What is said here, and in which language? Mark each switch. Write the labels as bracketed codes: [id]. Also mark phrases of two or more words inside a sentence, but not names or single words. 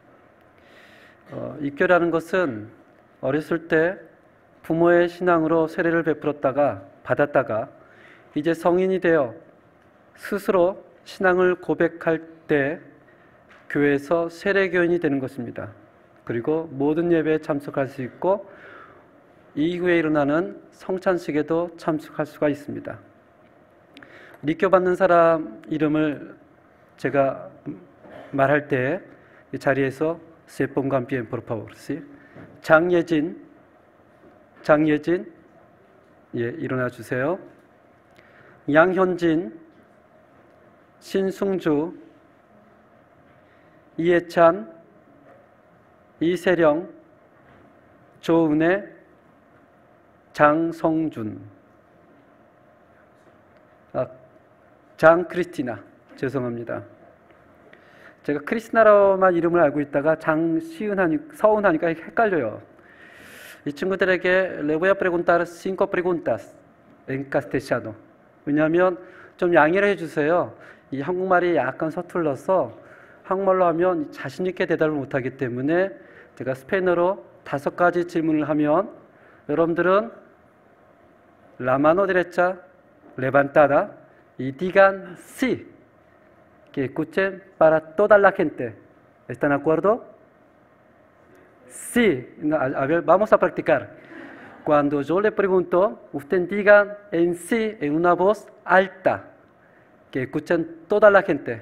[ko] 입교라는 것은 어렸을 때 부모의 신앙으로 세례를 받았다가 이제 성인이 되어 스스로 신앙을 고백할 때 교회에서 세례교인이 되는 것입니다. 그리고 모든 예배에 참석할 수 있고 이후에 일어나는 성찬식에도 참석할 수가 있습니다. 입교 받는 사람 이름을 제가 말할 때 이 자리에서 [es] se pongan bien por favor. [ko] 장예진 예, 일어나 주세요. 양현진, 신승주, 이해찬, 이세령, 조은혜, 장성준, 장크리스티나, 죄송합니다. 제가 크리스티나로만 이름을 알고 있다가 서운하니까 헷갈려요. 이 친구들에게 [es] le voy a preguntar 5 preguntas en castellano. [ko] 왜냐하면 좀 양해를 해주세요. 이 한국말이 약간 서툴러서 한국말로 하면 자신 있게 대답을 못하기 때문에 제가 스페인어로 5가지 질문을 하면 여러분들은 [es] la mano derecha levantada y digan sí, que escuchen para toda la gente. ¿Están de acuerdo? Sí. A ver, vamos a practicar. Cuando yo le pregunto, ustedes digan en sí, en una voz alta, que escuchen toda la gente.